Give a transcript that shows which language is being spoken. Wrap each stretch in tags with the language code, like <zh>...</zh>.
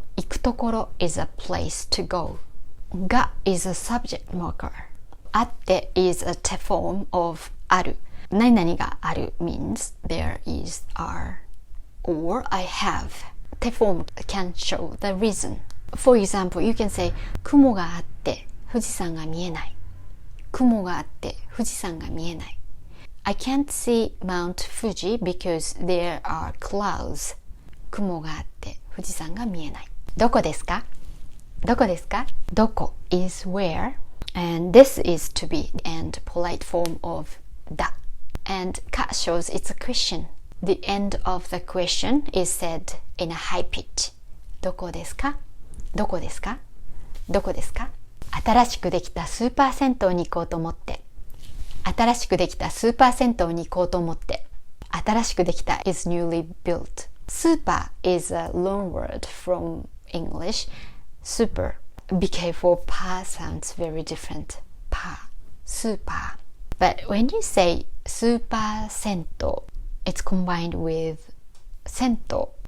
<en>行くところ is a place to go. が is a subject marker. あって is a form of ある。 何々がある means there is are or I have. 手 form can show the reason. For example, you can say 雲があって富士山が見えない。</en> <ja>雲があって富士山が見えない。</ja> <en>I can't see Mount Fuji because there are clouds.</en> <ja>雲があって富士山が見えない。どこですか？どこですか？</ja> <en>どこ is where, and this is to be and polite form of だ。 And か shows it's a question. The end of the question is said in a high pitch.</en> <ja>どこですか？どこですか？どこですか？新しくできたスーパー銭湯に行こうと思って。新しくできたスーパー銭湯に行こうと思って。</ja> <en>新しくできた is newly built. Super is a loan word from English. Super. Be careful, pa sounds very different. Pa. Super. But when you say super sento, it's combined with sento.</en>